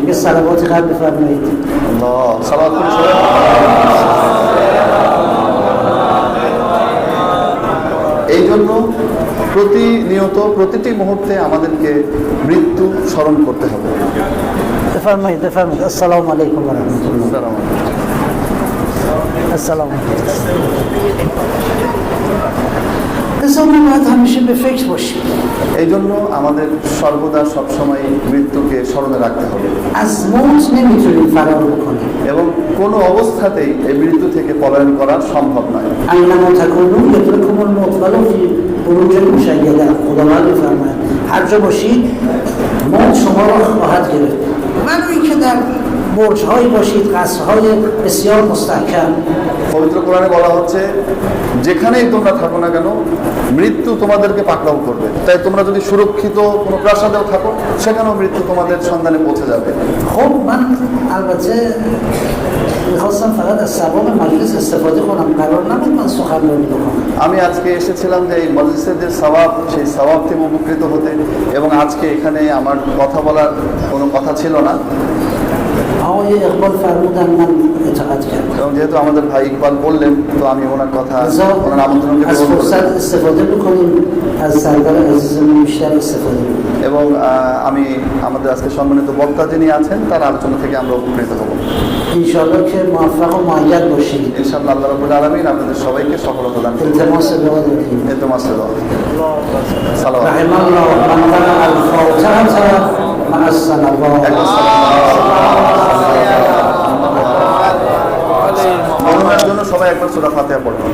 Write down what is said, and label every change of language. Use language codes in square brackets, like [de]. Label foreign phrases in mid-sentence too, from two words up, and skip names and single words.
[fa] یه صلوات قبل بفرمایید. [bn] আল্লাহ সালাত করে সবাই। এই জন্য প্রতিনিয়ত প্রতিটি মুহূর্তে আমাদেরকে মৃত্যু স্মরণ করতে হবে। [fa] بفرمایید بفرمایید. [ar] السلام علیکم و رحمت الله. السلام علیکم. [fa] لذا ما باید همیشه به فکر باشیم. [bn] এই জন্য আমাদের সর্বদা সবসময় মৃত্যুকে স্মরণে রাখতে হবে [fa] از موت نمیتونیم فرار بکنیم. [bn] এবং কোনো অবস্থাতেই এই মৃত্যু থেকে পলায়ন করা সম্ভব নয়। [ar] اینما تکونوا یدرککم الموت ولو فی بروج مشیده. [fa] خداوند می‌فرماید هر جا باشید موت شما را خواهد گرفت. ولو اینکه در برج‌هایی باشید، قصرهای بسیار مستحکم. [bn] পবিত্র কোরআনে বলা হচ্ছে যেখানেই তোমরা থাকো না কেন মৃত্যু তোমাদেরকে পাকড়াও করবে। তাই তোমরা যদি সুরক্ষিত কোনো প্রাসাদেও থাকো, সেখানেও মৃত্যু তোমাদের সন্ধানে পৌঁছে যাবে। [fa] خب من البته میخواستم فقط از ثواب مجلس استفاده کنم، قرار نبود من سخنرانی بکنم. [bn] আমি আজকে এসেছিলাম যে এই মজলিসের যে সওয়াব, সেই সওয়াব থেকে উপকৃত হতে, এবং আজকে এখানে আমার কথা বলার কোনো কথা ছিল না। [fa] آقای اقبال فرمودن من اطاعت کردم. [bn] এবং যেহেতু আমাদের ভাই ইকবাল বললেন, তো আমি ওনার কথা, [fa] لذا [bn] ওনার আমন্ত্রণকে [fa] از [bn] গ্রহণ [fa] فرصت [bn] করলাম। [fa] استفاده بکنیم، از سردار عزیزمون بیشتر استفاده بکنیم. [bn] এবং আমি আমাদের আজকে সম্মানিত বক্তা যিনি আছেন তার আলোচনা থেকে আমরা উপকৃত হব [fa] انشاءالله که موفق و مؤید باشید. [bn] ইনশাআল্লাহ। [ar] الله رب العالمين [bn] আপনাদের সবাইকে সফলতা দান করুন। [fa] التماس دعا داریم. التماس دعا. [bn] সালাওয়াত। [ar] رحم الله من قرأ الفاتحة مع الصلوات. [bn] মরহুমের জন্য সবাই একবার সূরা ফাতিহা পড়ুন।